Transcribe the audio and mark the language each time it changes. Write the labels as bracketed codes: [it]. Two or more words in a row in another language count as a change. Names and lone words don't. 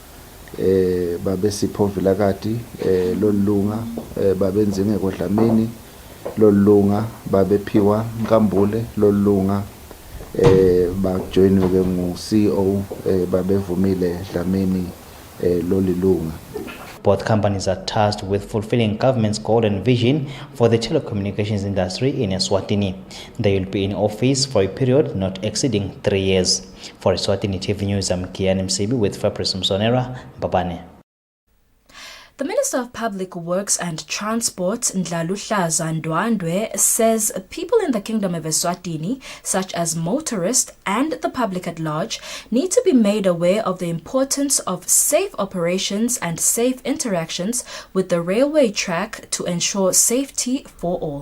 [ss] babe Sipho Vilakati lolunga babe Nzingeko Dlamini lolunga babe Phiwa Nkambule lolunga bajoinwe ke ngu CEO babe Vumile Dlamini lolilunga. [en] Both companies are tasked with fulfilling government's goal and vision for the telecommunications industry in Eswatini. They will be in office for a period not exceeding 3 years. For Eswatini TV News, I'm Kian Msibi with Fabrice Msonera, Babane. The Minister of Public Works and Transport, Ndlaluhlaza Ndwandwe, says people in the Kingdom of Eswatini, such as motorists and the public at large, need to be made aware of the importance of safe operations and safe interactions with the railway track to ensure safety for all.